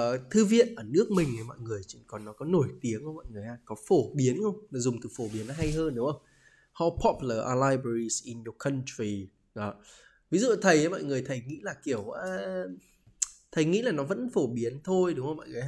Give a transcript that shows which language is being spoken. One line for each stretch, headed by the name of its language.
Vietnamese: Thư viện ở nước mình thì mọi người còn nó có nổi tiếng không mọi người ha? Có phổ biến không? Dùng từ phổ biến nó hay hơn đúng không?
English: How popular are libraries in your country?
Vietnamese: Đó. Ví dụ thầy ấy, mọi người thầy nghĩ là kiểu thầy nghĩ là nó vẫn phổ biến thôi đúng không mọi người?